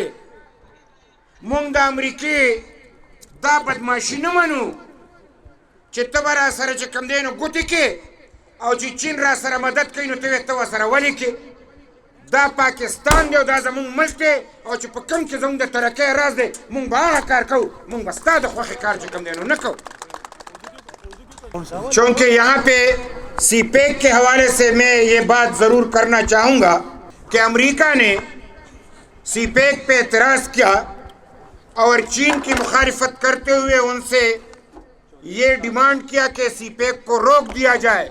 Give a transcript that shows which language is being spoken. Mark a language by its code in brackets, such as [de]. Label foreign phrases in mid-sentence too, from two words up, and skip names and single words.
[ps] مونږ د امریکې دا بدماشي نه منو چې ته به را سره چې کوم دی نو ګوتې کې او چې چین را سره مدد کوي نو ته یې ته ورسره ولې کې. دا پاکستان دی او دا زمونږ ملک دی او چې په کوم کې زمونږ د ترقۍ راز دی مونږ به هغه کار کوو، مونږ به ستا د خوښې کار چې کوم دی نو نه کوو. [ur] چونکہ یہاں پہ سی پیک کے حوالے سے میں یہ بات ضرور کرنا چاہوں گا کہ امریکہ نے سی پیک پہ اعتراض کیا اور چین کی مخالفت کرتے ہوئے ان سے یہ ڈیمانڈ کیا کہ سی پیک کو روک دیا جائے.